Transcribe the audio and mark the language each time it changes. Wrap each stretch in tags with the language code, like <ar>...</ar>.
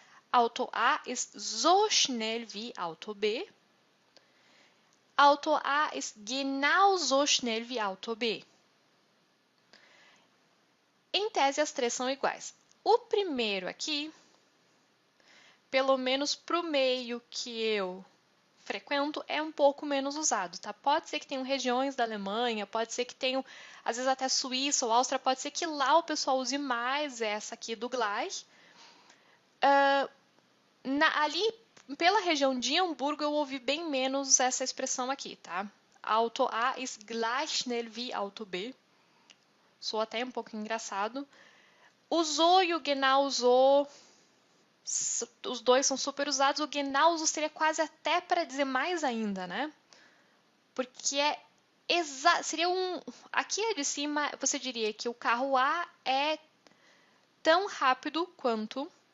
<de>Auto A ist so schnell wie Auto B. Auto A ist genauso schnell wie Auto B.</de> <pt>Em tese, as três são iguais. O primeiro aqui, pelo menos para o meio que eu frequento, é um pouco menos usado, tá? Pode ser que tenham regiões da Alemanha, pode ser que tenham, às vezes até Suíça ou Áustria, pode ser que lá o pessoal use mais essa aqui do gleich. Ali, pela região de Hamburgo, eu ouvi bem menos essa expressão aqui, tá?</pt> <de>Auto A ist gleich schnell wie Auto B.</de> <pt>Sou até um pouco engraçado. O so e o genau so, os dois são super usados. O genau so seria quase até para dizer mais ainda, né? Porque seria aqui de cima, você diria que o carro A é tão rápido quanto.</pt>